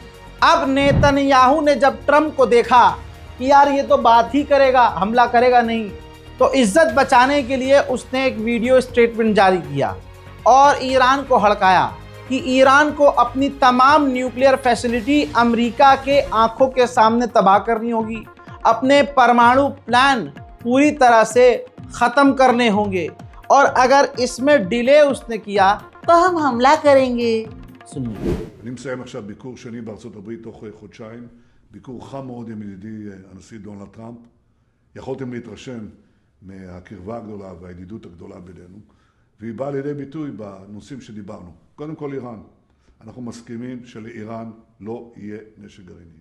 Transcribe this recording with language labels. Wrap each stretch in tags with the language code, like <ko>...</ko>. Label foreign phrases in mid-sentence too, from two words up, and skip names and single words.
<hi>अब नेतन्याहू ने जब ट्रंप को देखा कि यार ये तो बात ही करेगा, हमला करेगा नहीं, तो इज्जत बचाने के लिए उसने एक</hi> <en>video statement</en> <hi>जारी किया और ईरान को हड़काया कि ईरान को अपनी तमाम</hi> <en>nuclear facility</en> <hi>अमेरिका के आंखों के सामने तबाह करनी होगी, अपने परमाणु प्लान पूरी तरह से ख़त्म करने होंगे और अगर इसमें डिले उसने किया तो हम हमला करेंगे। सुनिए।</hi> <he>אני מסיים עכשיו ביקור שני בארצות הברית תוך חודשיים, ביקור חם מאוד עם ידידי הנשיא דונלד טראמפ. יכולתם להתרשם מהקרבה הגדולה והידידות הגדולה בינינו, והיא באה לידי ביטוי בנושאים שדיברנו. קודם כל איראן. אנחנו מסכימים שלאיראן לא יהיה נשק גרעיני.</he>